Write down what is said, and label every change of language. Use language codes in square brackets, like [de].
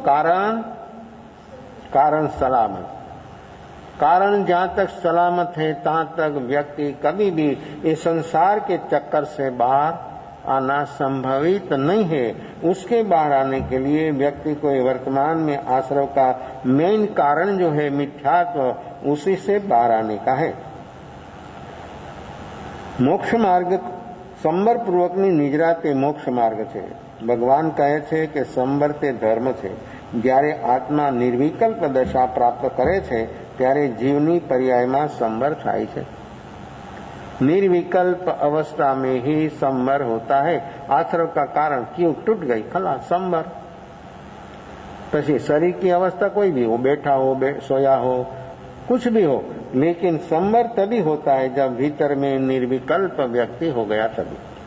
[hi] कारण सलामत। कारण जहां तक सलामत है तहां तक व्यक्ति कभी भी इस संसार के चक्कर से बाहर आना संभवित नहीं है। उसके बाहर आने के लिए व्यक्ति को वर्तमान में आश्रय का मेन कारण जो है मिथ्यात्व, उसी से बाहर आने का है। [gu] મોક્ષ માર્ગ સંબર પૂર્વકની નિજરા તે મોક્ષ માર્ગ છે। ભગવાન કહે છે કે સંબર તે ધર્મ છે। જ્યારે આત્મા નિર્વિકલ્પ દશા પ્રાપ્ત કરે છે ત્યારે જીવની પર્યાયમાં સંબર થાય છે। [hi] निर्विकल्प अवस्था में ही संवर होता है। आश्रव का कारण क्यों? टूट गई, खलास, संवर। પછી शरीर की अवस्था कोई भी हो, बैठा हो, सोया हो, कुछ भी हो, लेकिन संवर तभी होता है जब भीतर में निर्विकल्प व्यक्ति हो गया तभी।